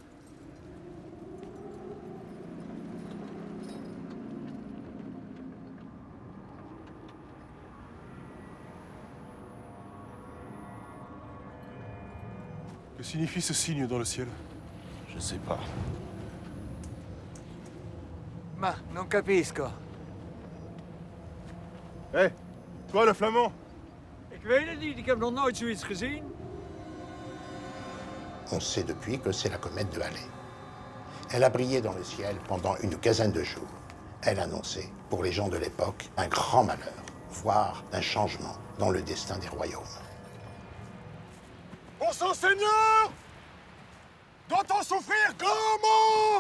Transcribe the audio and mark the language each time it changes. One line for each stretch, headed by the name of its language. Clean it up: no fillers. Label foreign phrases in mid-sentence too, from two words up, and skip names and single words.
French: Que signifie ce signe dans le ciel? Je sais pas.
Italian: Ma, non capisco.
French: Hé, toi le flamand!
Dutch: Ik weet het niet, ik heb nog nooit zoiets gezien.
French: On sait depuis que c'est la comète de Halley. Elle a brillé dans le ciel pendant une quinzaine de jours. Elle annonçait, pour les gens de l'époque, un grand malheur, voire un changement dans le destin des royaumes. Pour son seigneur doit-on souffrir comment?